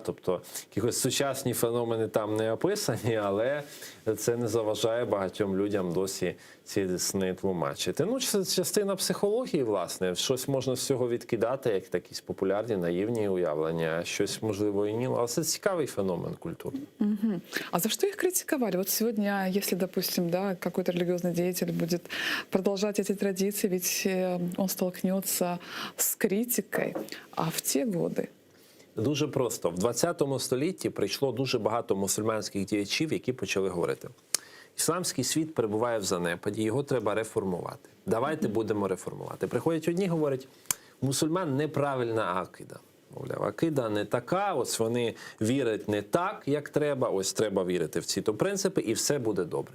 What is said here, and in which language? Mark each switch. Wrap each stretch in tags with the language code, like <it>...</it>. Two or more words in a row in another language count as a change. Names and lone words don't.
<uk>Тобто якісь сучасні феномени там не описані, але це не заважає багатьом людям досі ці сни тлумачити. Ну, це частина психології, власне. Щось можна з цього відкидати, як якісь популярні, наївні уявлення, щось, можливо, і ні. Але це цікавий феномен культури.</uk> <ru>Мгм. А за что их критиковали? Вот сегодня, если, допустим, да, какой-то религиозный деятель будет продолжать эти традиции, ведь он столкнется с критикой. А в те годы</ru> <uk>Дуже просто. В 20 столітті прийшло дуже багато мусульманських діячів, які почали говорити: ісламський світ перебуває в занепаді, його треба реформувати. Давайте будемо реформувати. Приходять одні, говорять, у мусульман неправильна акида. Мовляв, акида не така, ось вони вірять не так, як треба, ось треба вірити в ці-то принципи, і все буде добре.</uk>